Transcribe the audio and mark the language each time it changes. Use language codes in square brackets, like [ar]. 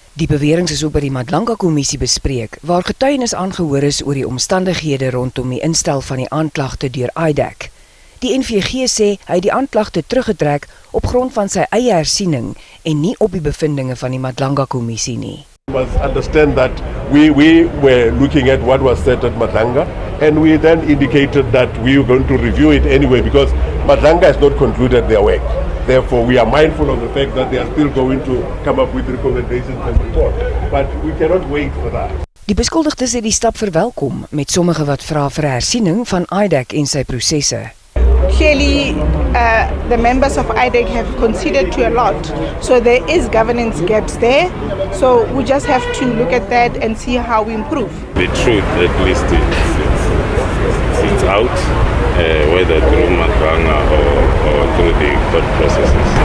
[af] Die beweringe is ook by die Madlanga Kommissie bespreek, waar getuienis aangehoor is oor die omstandighede rondom die instel van die aanklagte deur IDAC. Die NVG sê hy het die aanklagte teruggetrek op grond van sy eie hersiening en nie op die bevindinge van die Madlanga Kommissie nie. [en] We must understand that we were looking at what was said at Madlanga, and we then indicated that we were going to review it anyway because Madlanga has not concluded their work. Therefore, we are mindful of the fact that they are still going to come up with recommendations and report. But we cannot wait for that. [af] Die beskuldigdes het die stap verwelkom, met sommige wat vra vir 'n hersiening van IDEC en sy prosesse. [en] Clearly, the members of IDEC have conceded to a lot, so there is governance gaps there. So we just have to look at that and see how we improve. The truth, at least, it's out, whether through Matranga or through the court processes.